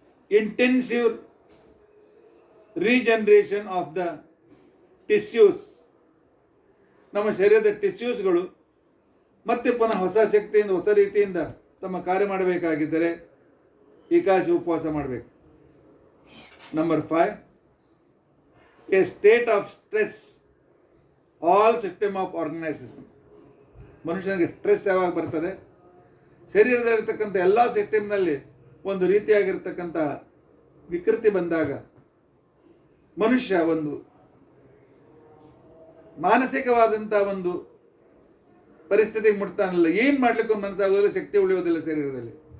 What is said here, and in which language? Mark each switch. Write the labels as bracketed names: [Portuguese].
[English] intensive regeneration of the tissues, [Kannada] ನಮ್ಮ ಶರೀರದ ಟಿಶ್ಯೂಸ್ಗಳು ಮತ್ತೆ ಪುನಃ ಹೊಸ ಶಕ್ತಿಯಿಂದ ಹೊಸ ರೀತಿಯಿಂದ ತಮ್ಮ ಕಾರ್ಯ ಮಾಡಬೇಕಾಗಿದ್ದರೆ ಏಕಾದಶಿ ಉಪವಾಸ ಮಾಡಬೇಕು. [English] Number 5, a state of stress, all system of organization. [Kannada] ಮನುಷ್ಯನಿಗೆ ಸ್ಟ್ರೆಸ್ ಯಾವಾಗ ಬರ್ತದೆ? ಶರೀರದಲ್ಲಿರ್ತಕ್ಕಂಥ ಎಲ್ಲ ಸಿಸ್ಟಮ್ನಲ್ಲಿ ಒಂದು ರೀತಿಯಾಗಿರ್ತಕ್ಕಂಥ ವಿಕೃತಿ ಬಂದಾಗ ಮನುಷ್ಯ ಒಂದು ಮಾನಸಿಕವಾದಂಥ ಒಂದು ಪರಿಸ್ಥಿತಿಗೆ ಮುಟ್ತಾನಲ್ಲ, ಏನು ಮಾಡ್ಲಿಕ್ಕೂ ಮನಸ್ಸಾಗೋದಿಲ್ಲ, ಶಕ್ತಿ ಉಳಿಯೋದಿಲ್ಲ ಶರೀರದಲ್ಲಿ.